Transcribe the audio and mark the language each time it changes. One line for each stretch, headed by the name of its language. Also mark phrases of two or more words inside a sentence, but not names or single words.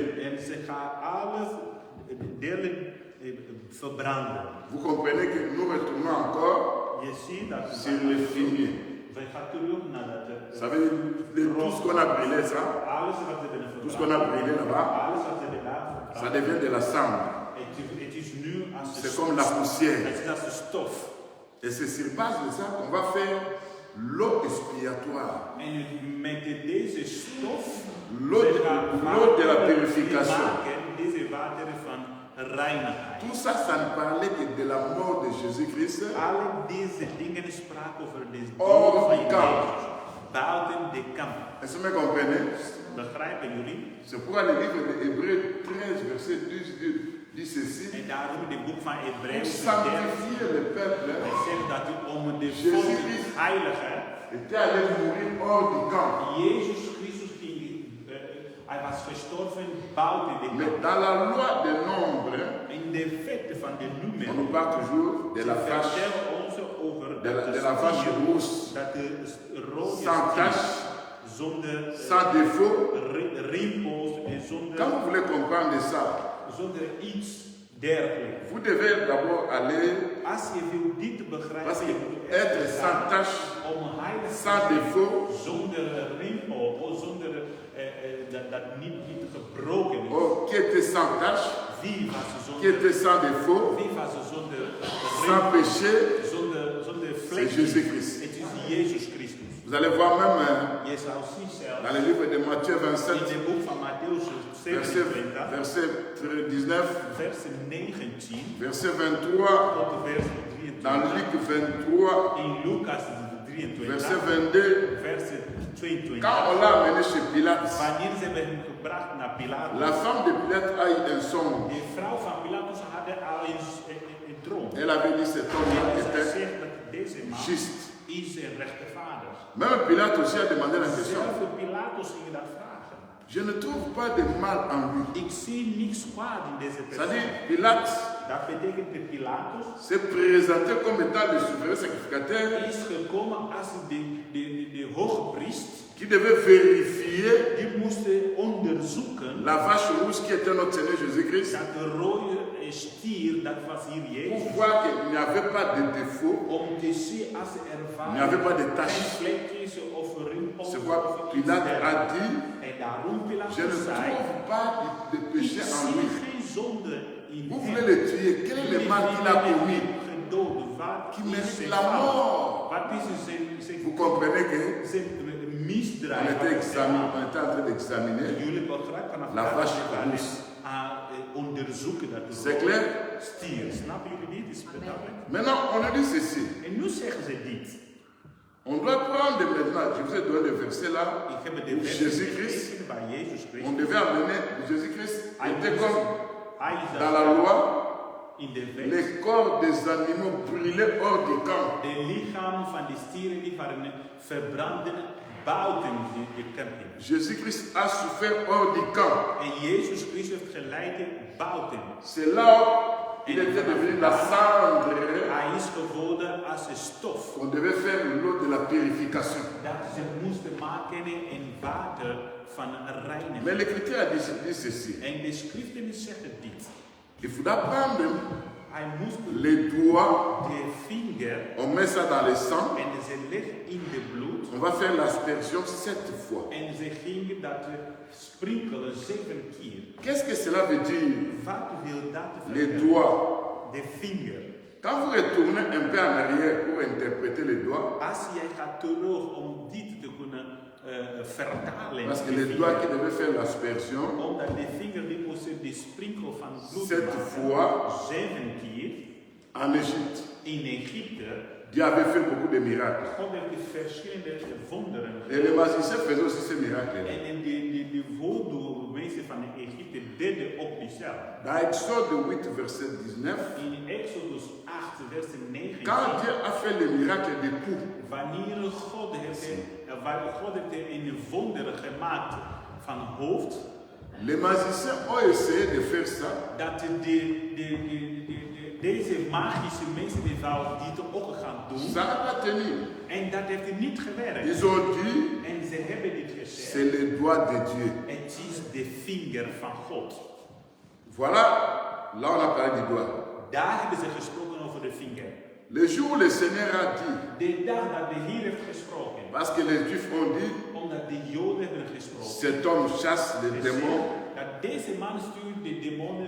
Dutch: En ze gaan alles delen verbranden.
French: Vous comprenez que nous retournons encore
Dutch: Je ziet dat
French: sur le fumier.
Dutch: we gaan terug naar dat.
French: Ça veut dire tout ce qu'on a brûlé, ça,
Dutch: Alles wat ze hebben
French: tout ce qu'on a brûlé là-bas,
Dutch: alles wat ze hebben daar
French: ça devient de la cendre.
Dutch: Het is nu als
French: C'est comme la poussière.
Dutch: Het is als de stof.
French: Et c'est sur base de ça qu'on va faire l'eau expiatoire.
Dutch: En met deze stof
French: L'eau de la purification.
Dutch: deze wateren van reinigheid.
French: Tout ça, ça ne parlait que de la mort de Jésus-Christ.
Dutch: Alle deze dingen spraken over de
French: Hors
Dutch: dood van
French: du camp.
Dutch: Jezus. Buiten de kamp.
French: Est-ce que vous me comprenez?
Dutch: Begrijpen jullie?
French: C'est pourquoi le livre de Hébreux 13, verset 12 dit ceci.
Dutch: En daarom in het boek van
French: Pour
Dutch: Hebreeën
French: sanctifier le peuple,
Dutch: zegt dat om de Jezus volk Christus heilige,
French: était allé mourir hors du camp.
Dutch: Jezus Christus ging, hij was gestorven buiten de
French: Mais
Dutch: kamp.
French: dans la loi des nombres,
Dutch: In de vette van de
French: on
Dutch: nummer,
French: nous parle toujours de la vache,
Dutch: vertellen ons over
French: de la vache
Dutch: stier,
French: rousse,
Dutch: dat de rode
French: sans
Dutch: stier,
French: tache,
Dutch: zonder
French: sans défaut.
Dutch: rimpels en
French: Quand vous voulez comprendre ça,
Dutch: zonder iets dergelijks.
French: vous devez d'abord aller,
Dutch: Als je wil dit begrijpen,
French: parce que
Dutch: je moet eerst
French: être sans
Dutch: gaan
French: tache,
Dutch: om heilig
French: sans
Dutch: te zijn,
French: défaut,
Dutch: zonder rimpel, of zonder dat niet gebroken is.
French: oh, qui était sans tache,
Dutch: Wie was
French: qui
Dutch: zonder,
French: était sans défaut,
Dutch: wie was zonder
French: sans
Dutch: rimpel,
French: péché,
Dutch: zonder
French: c'est
Dutch: vlek?
French: Jésus-Christ.
Dutch: Het is Jezus Christus.
French: Vous allez voir même
Dutch: Je zou zien zelfs
French: dans le livre de Matthieu
Dutch: in 27, het boek van Matthäus
French: verset
Dutch: 27,
French: 19,
Dutch: vers 19
French: verset 23,
Dutch: tot vers
French: dans
Dutch: 23.
French: Luc 23,
Dutch: In Lucas 23,
French: verset 22.
Dutch: vers 22.
French: Quand on l'a amené chez Pilate,
Dutch: Wanneer ze hebben hem gebracht naar Pilatus,
French: la femme de Pilate a eu un songe.
Dutch: de vrouw van Pilatus had al een droom.
French: Elle avait dit cet homme
Dutch: En zij
French: était
Dutch: zegt dat deze man
French: juste.
Dutch: is een rechtvaardig.
French: Même Pilate aussi a demandé la question.
Dutch: Zelfs Pilatus ging dat vragen.
French: Je ne trouve pas de mal en lui.
Dutch: Ik zie niks kwaad in deze persoon.
French: C'est-à-dire, Pilate
Dutch: Dat betekent dat Pilatus
French: s'est présenté comme étant le souverain sacrificateur
Dutch: is gekomen als de hoge priest.
French: qui devait vérifier
Dutch: Die moest onderzoeken
French: la vache rouge qui était notre Seigneur Jésus-Christ
Dutch: dat de rode stier, dat was hier
French: pour
Dutch: Jezus.
French: voir qu'il n'y avait pas de défaut,
Dutch: Om te zien als er
French: il n'y avait pas de
Dutch: geen
French: tache.
Dutch: vlekjes of rimpels
French: C'est
Dutch: of
French: pourquoi
Dutch: iets
French: Pilate a
Dutch: dergelijks.
French: dit,
Dutch: En daarom
French: je ne
Dutch: Pilatus zei,
French: trouve pas de
Dutch: ik
French: péché en
Dutch: zie
French: lui.
Dutch: geen zonde in
French: Vous
Dutch: hem.
French: voulez le tuer, quel est le mal qu'il a commis
Dutch: Gedood, wat
French: qui
Dutch: is
French: mérite
Dutch: zijn
French: la
Dutch: fout?
French: mort?
Dutch: Wat is zijn
French: Vous comprenez que
Dutch: zijn
French: on
Dutch: misdrijf?
French: était,
Dutch: Wat is zijn fout?
French: on était en train d'examiner.
Dutch: Jullie begrijpen vanaf
French: La
Dutch: daar
French: vache
Dutch: dat we gaan
French: rousse.
Dutch: onderzoeken dat
French: C'est clair?
Dutch: stier. Snappen jullie dit? Is het duidelijk?
French: Maintenant, on a dit ceci.
Dutch: En nu zeggen ze dit.
French: On doit prendre maintenant, je vous ai donné le verset là,
Dutch: Ik heb de
French: où
Dutch: vers
French: Jésus-Christ,
Dutch: gekeken bij Jezus
French: on
Dutch: Christus.
French: devait amener Jésus-Christ,
Dutch: Hij
French: était
Dutch: moest-
French: comme
Dutch: hij is
French: dans la loi,
Dutch: in de wet.
French: les corps des animaux brûlés hors du camp.
Dutch: De lichamen van de stieren die waren verbranden buiten de camping.
French: Jésus-Christ a souffert hors du camp.
Dutch: En Jezus Christus heeft geleden buiten.
French: C'est là où il était devenu la cendre.
Dutch: Hij is geworden als een stof.
French: On devait faire l'eau de la purification.
Dutch: Dat ze moesten maken in water van
French: Mais
Dutch: reiniging.
French: l'Écriture a dit ceci.
Dutch: En de schriften zeggen dit.
French: Il faudra prendre
Dutch: Hij moest
French: les doigts,
Dutch: de vinger
French: on met ça dans le sang,
Dutch: en ze legt in de bloed.
French: on va faire l'aspersion 7 fois.
Dutch: En ze gingen dat sprinkelen 7 keer.
French: Qu'est-ce que cela veut dire?
Dutch: Wat wil dat
French: Les
Dutch: vertellen?
French: doigts.
Dutch: De vinger.
French: Quand vous retournez un peu en arrière pour interpréter les doigts,
Dutch: Als jij gaat terug om dit te kunnen vertalen.
French: parce que
Dutch: de
French: les
Dutch: vinger,
French: doigts qui devaient faire l'aspersion,
Dutch: Omdat de vinger die moesten de sprinkel van bloed 7 maken.
French: fois
Dutch: 7 keer.
French: en Égypte,
Dutch: In Egypte.
French: Dieu avait fait beaucoup de miracles.
Dutch: God heeft verschillende wonderen.
French: Et les magiciens faisaient aussi ces miracles.
Dutch: En de voodoo mensen van Egypte deden ook diezelfde.
French: Dans Exode 8, verset 19,
Dutch: In Exodus 8, vers 19.
French: quand Dieu a fait le miracle des coups,
Dutch: Wanneer God heeft een wonderen gemaakt van hoofd.
French: Les magiciens ont essayé de faire ça,
Dutch: dat deze magische mensen die zouden dit ook gaan doen.
French: ça n'a pas tenu.
Dutch: En dat heeft niet gewerkt.
French: Ils ont dit,
Dutch: En ze hebben dit gezegd.
French: c'est le doigt de Dieu.
Dutch: Het is de vinger van God.
French: Voilà, là on a parlé du doigt.
Dutch: Daar hebben ze gesproken over de vinger.
French: Le jour où le Seigneur a dit,
Dutch: De dag dat de Heer heeft gesproken.
French: parce que les Juifs ont dit,
Dutch: Omdat de Joden hebben gesproken.
French: cet homme chasse les démons
Dutch: Dat deze man stuurt de demonen